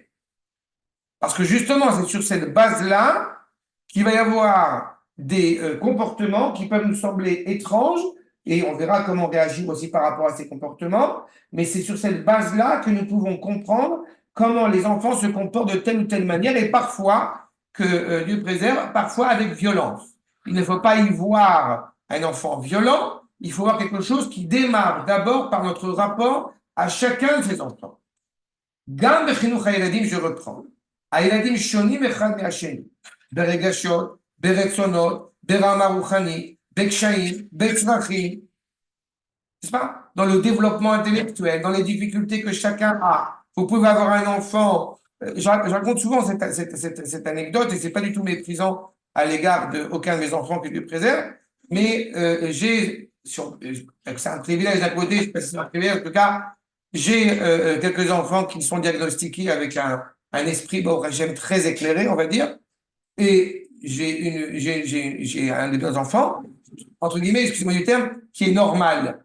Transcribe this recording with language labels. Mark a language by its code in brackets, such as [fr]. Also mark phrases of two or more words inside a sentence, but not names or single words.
[fr] Parce que justement, c'est sur cette base-là qu'il va y avoir des comportements qui peuvent nous sembler étranges, et on verra comment réagir aussi par rapport à ces comportements, mais c'est sur cette base-là que nous pouvons comprendre comment les enfants se comportent de telle ou telle manière, et parfois, que Dieu préserve, parfois avec violence. Il ne faut pas y voir un enfant violent, il faut voir quelque chose qui démarre d'abord par notre rapport à chacun de ces enfants. [he] גם בחינוך הילדים, [fr] je reprends. [he] הילדים שונים אחד מהשני, ברגשות, ברצונות, ברמה רוחנית, בקשיים, בצרכים, [fr] n'est-ce pas? Dans le développement intellectuel, dans les difficultés que chacun a. Vous pouvez avoir un enfant, je raconte souvent cette anecdote, et c'est pas du tout méprisant à l'égard d'aucun de mes enfants que Dieu préserve, mais c'est un privilège d'un côté, je ne sais pas si c'est un privilège, en tout cas, j'ai quelques enfants qui sont diagnostiqués avec un esprit, j'aime très éclairé, on va dire, et j'ai un de mes enfants, entre guillemets, excusez-moi du terme, qui est normal.